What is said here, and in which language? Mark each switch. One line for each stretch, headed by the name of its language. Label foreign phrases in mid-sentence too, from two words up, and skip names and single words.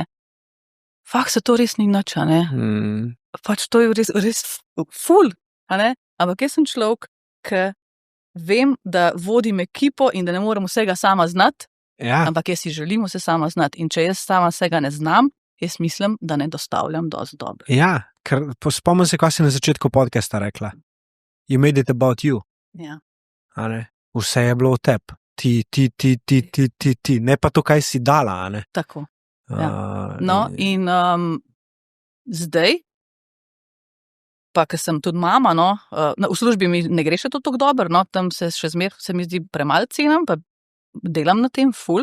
Slovenian: Fakt se to res ni nič, a ne. Pač to je res ful, a ne. Ampak jaz sem človek, ki vem, da vodim ekipo in da ne morem vsega sama znati, ampak jaz si želim vse sama znati. In če jaz sama vsega ne znam, jaz mislim, da ne dostavljam dosti dobro. Ja, ker spomnim se, kaj si na začetku podcasta rekla.
English: You made it about you.
Slovenian: Ja. A ne? Vse je bilo v tebi. Ti. Ne pa to, kaj si dala, a ne? Tako. Ja. No, in zdaj, pa ker sem tudi mama, no, v službi mi ne gre še to tako dobro, no, tam se mi zdi premalo cenim, pa delam na tem ful.